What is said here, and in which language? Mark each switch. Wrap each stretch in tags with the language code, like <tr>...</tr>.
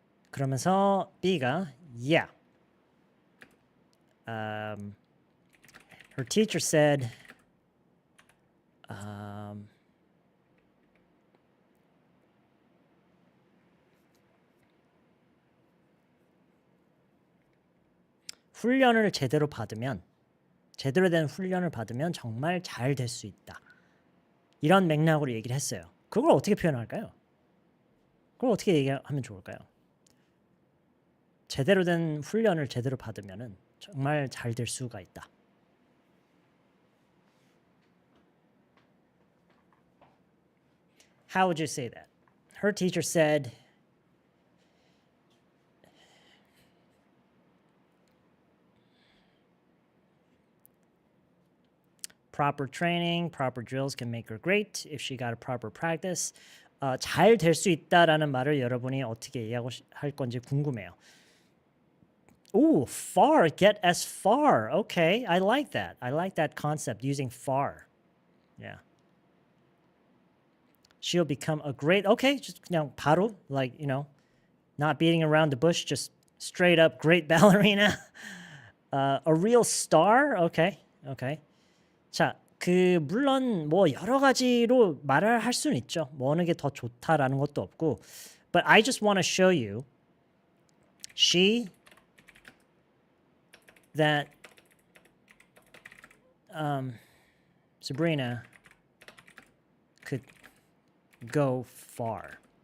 <ko>그러면서 B가 yeah.</ko> <en>Her teacher said</en> <ko>훈련을 제대로 받으면 제대로 된 훈련을 받으면 정말 잘 될 수 있다. 이런 맥락으로 얘기를 했어요. 그걸 어떻게 표현할까요? 그걸 어떻게 얘기하면 좋을까요? 제대로 된 훈련을 제대로 받으면 정말 잘 될 수가 있다.</ko> <en>How would you say that? Her teacher said proper training, proper drills can make her great if she got a proper practice.</en> <ko>잘 될 수 있다라는 말을 여러분이 어떻게 이해할 건지 궁금해요.</ko> <en>Ooh, far, get as far. Okay, I like that. I like that concept, using far. Yeah. She'll become a great, okay, just</en> <ko>그냥 바로,</ko> <en>like, not beating around the bush, just straight up great ballerina. A real star? Okay.</en> <ko>자, 물론 뭐 여러 가지로 말을 할 수는 있죠. 뭐 어느 게 더 좋다라는 것도 없고.</ko> <en>But I just want to show you that Sabrina could go far.</en>